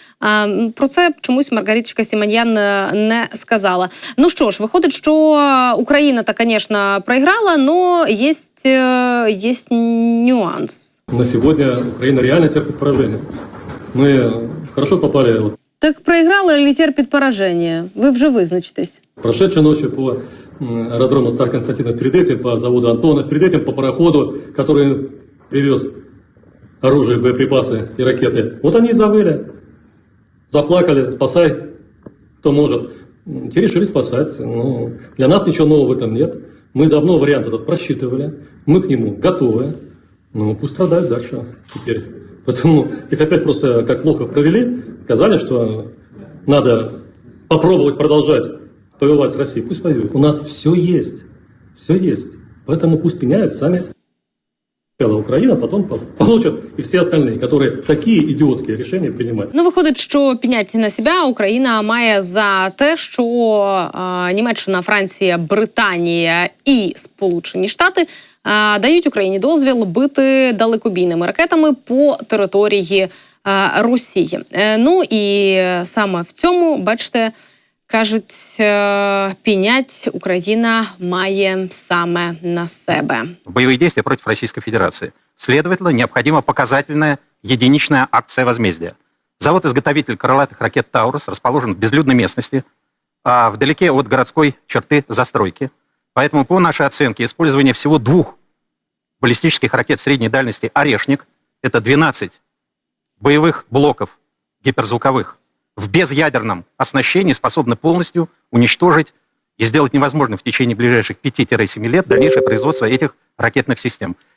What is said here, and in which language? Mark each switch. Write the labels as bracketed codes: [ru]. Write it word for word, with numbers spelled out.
[uk] А, м, про це чомусь Маргариточка Сімоньян е, не сказала. Ну що ж, виходить, що е, Україна-то, звісно, програла, але є, е, є нюанс. [ru] На сегодня Украина реально терпит поражение. Мы хорошо попали. Вот. Так проиграла или терпит поражение? [uk] Вы вже визначитесь. [ru] Прошедшей ночью по аэродрому Стар Константина, перед этим по заводу Антонов, перед этим по пароходу, который привез оружие, боеприпасы и ракеты. Вот они и завыли, заплакали, спасай, кто может. Те решили спасать. Но для нас ничего нового в этом нет. Мы давно вариант этот просчитывали, мы к нему готовы. Ну, пусть страдают дальше теперь. Поэтому их опять просто как лохов провели, сказали, что надо попробовать продолжать повоевать с Россией. Пусть воюют. У нас все есть. Все есть. Поэтому пусть пеняют сами. Сначала Украина, потом получат и все остальные, которые такие идиотские решения принимают. [uk] Ну, виходить, що піняти на себе Україна має за те, що е, Німеччина, Франція, Британія і Сполучені Штати дають Україні дозвіл бити далекобійними ракетами по території е, Росії. Е, ну і саме в цьому, бачите, кажуть, е, пінять Україна має саме на себе. [ru] Боевые действия против Российской Федерации. Следовательно, необходима показательная единичная акция возмездия. Завод-изготовитель крылатых ракет «Таурус» расположен в безлюдной местности, а вдалеке от городской черты застройки. Поэтому, по нашей оценке, использование всего двух баллистических ракет средней дальности «Орешник», это двенадцать боевых блоков гиперзвуковых, в безъядерном оснащении способны полностью уничтожить и сделать невозможным в течение ближайших пяти-семи лет дальнейшее производство этих ракетных систем.